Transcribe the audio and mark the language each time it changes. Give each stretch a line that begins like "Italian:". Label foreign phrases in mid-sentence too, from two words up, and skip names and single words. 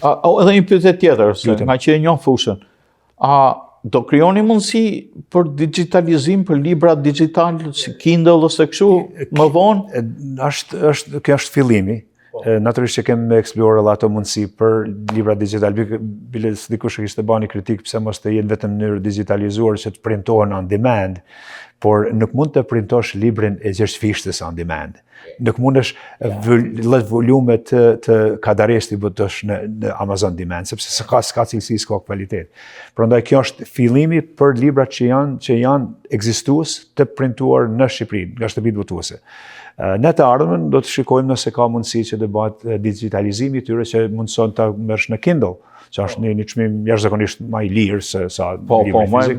Albanian: Edhe një pyetje tjetër, nga që e njoh fushën. Do krijoni mundësi për digitalizim, për libra digital, si Kindle ose kështu, më vonë? Kjo është fillimi. Natyrisht që kemi eksploruar ato mundësi për libra digital. Bile dikush kishte bani kritik pse mos të jenë vetëm në mënyrë digitalizuar që të printohen
English: on demand,
Albanian: por nuk mund të printosh librin e gjergjfishtes
English: on demand.
Albanian: Nuk mundesh volume të kadaresti botosh në Amazon Demand, sepse s'ka cilësi, s'ka kvalitet. Prandaj kjo është fillimi për librat që janë ekzistues të printuar në Shqipëri, nga shtëpitë botuese. Në të ardhmen do të shikojmë nëse ka mundësi që të bëhet digitalizimi i tyre që mundson ta merresh në Kindle, që është një çmim jashtëzakonisht më i lirë se sa libri fizik.